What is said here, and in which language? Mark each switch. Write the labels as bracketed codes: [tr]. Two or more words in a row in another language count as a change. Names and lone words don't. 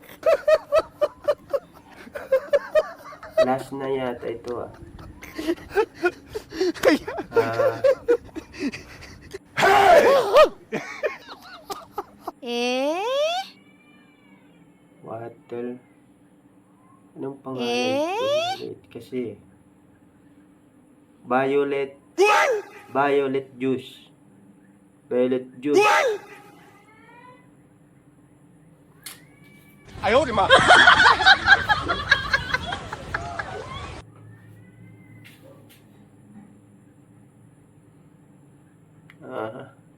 [tl] Last na yata ito, ah. Eh? Water. Anong pangalan ito? Wait, kasi. Violet. [en] Violet juice. Violet juice. [zh] 哎呦我的妈！ Ah.